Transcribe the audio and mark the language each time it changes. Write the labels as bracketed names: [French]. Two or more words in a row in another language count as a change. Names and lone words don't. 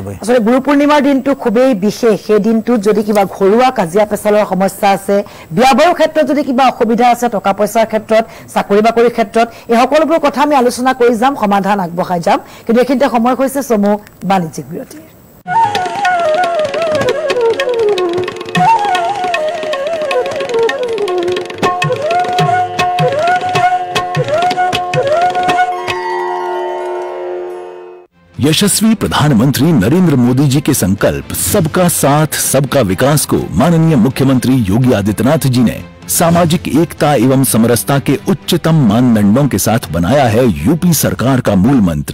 [Assamese] আসলে গুৰু পূৰ্ণিমাৰ দিনটো খুবেই বিশেষ সেই দিনটোত যদি কিবা ঘৰুৱা কাজিয়া পেছালৰ সমস্যা আছে বিয়া বাৰুৰ ক্ষেত্ৰত যদি কিবা অসুবিধা আছে টকা পইচাৰ ক্ষেত্ৰত চাকৰি বাকৰিৰ ক্ষেত্ৰত এই সকলোবোৰ কথা আমি আলোচনা কৰি যাম সমাধান আগবঢ়াই যাম কিন্তু এখিনতে সময় হৈছে চমু বাণিজ্যিক বিৰতিৰ [Hindi] यशस्वी प्रधानमंत्री नरेंद्र मोदी जी के संकल्प सबका साथ सबका विकास को माननीय मुख्यमंत्री योगी आदित्यनाथ जी ने सामाजिक एकता एवं समरसता के उच्चतम मानदंडों के साथ बनाया है यूपी सरकार का मूल मंत्र।